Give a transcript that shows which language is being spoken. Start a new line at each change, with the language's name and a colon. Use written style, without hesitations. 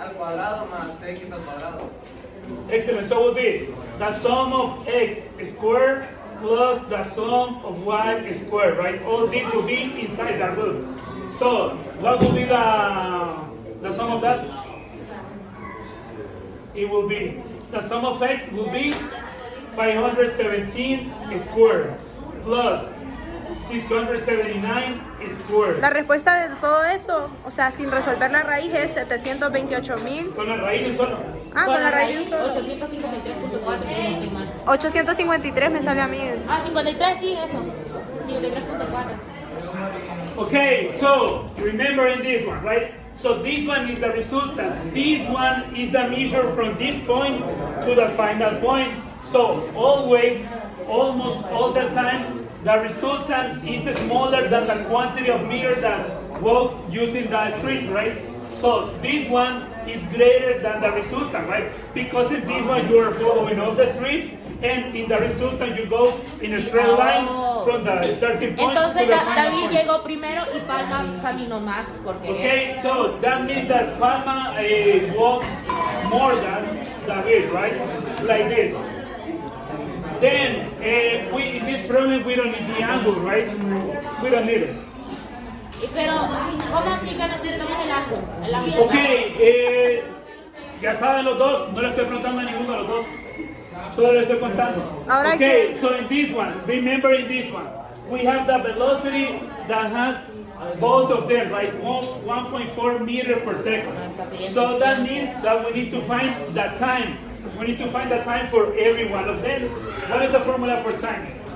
Spanish: Al cuadrado más x al cuadrado.
English: Excellent. So it will be the sum of x squared plus the sum of y squared, right? All this will be inside the root. So what will be the sum of that? It will be the sum of x will be 517 squared plus 679 squared.
Spanish: La respuesta de todo eso, o sea, sin resolver la raíz, es 728,000. Con la raíz de un solo. Ah, con la raíz de un solo. 853.4, si no estoy mal. 853 me sale a mí. Ah, 53, sí, eso. 53.4.
English: Okay, so remembering this one, right? So this one is the resultant. This one is the measure from this point to the final point. So always, almost all the time, the resultant is smaller than the quantity of meters that walks using the street, right? So this one is greater than the resultant, right? Because in this one you are following all the streets, and in the resultant you go in a straight line from the starting point
Spanish: Entonces
English: to the final
Spanish: David
English: point.
Spanish: llegó primero y Palma caminó más porque
English: Okay, so that means that Palma walked more than David, right? Like this. Then, in this problem, we don't need the angle, right? We don't need it.
Spanish: Pero, ¿cómo así que necesitamos el ángulo? El ángulo. Okay, ya saben los dos, no le estoy preguntando a ninguno de los dos. Solo le estoy contando. Ahora
English: Okay,
Spanish: que-
English: so in this one, remember in this one, we have the velocity that has both of them, right? 1.4 meters per second. So that means that we need to find the time. We need to find the time for every one of them. What is the formula for time?